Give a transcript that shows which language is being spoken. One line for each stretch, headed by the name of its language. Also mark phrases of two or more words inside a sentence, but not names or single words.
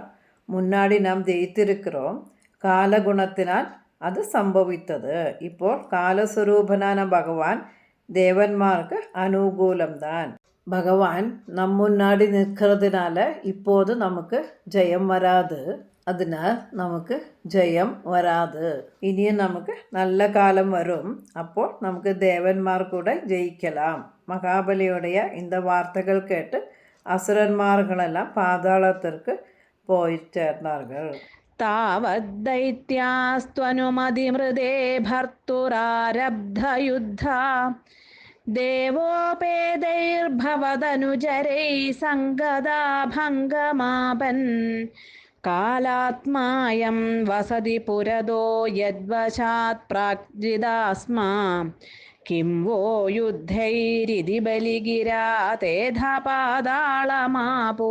Tamil: முன்னாடி நாம் ஜெயித்திருக்கிறோம். காலகுணத்தினால் அது சம்பவித்தது. இப்போ காலஸ்வரூபனான பகவான் தேவன்மார்க்கு அனுகூலம்தான். பகவான் நம் முன்னாடி நிற்கிறதுனால இப்போது நமக்கு ஜெயம் வராது.
Malayalam: അതിനാൽ നമുക്ക് ജയം വരാതെ. ഇനിയും നമുക്ക് നല്ല കാലം വരും. അപ്പോൾ നമുക്ക് ദേവന്മാർ കൂടെ ജയിக்கலாம்.
Tamil: மகாபலியுடைய இந்த வார்த்தைகள் கேட்டு அசுரன்மார்களெல்லாம் பாதாளத்திற்கு போய் சேர்ந்தார்கள்.
Sanskrit: താവദ്ദൈത്യാസ്ത്വനുമതിമൃതേ ഭർത്തുരാരബ്ധയുദ്ധാ ദേവോപേതൈർഭവദനുചരൈ സംഗതാ ഭംഗമാപൻ കാലാത്മായം വസതി പുരതോ യദ്വശാത് പ്രാഗ്ജിതാസ്മാ കിം വോ യുദ്ധൈരിതി ബലിഗിരാ തേധ പാതാളമാപോ.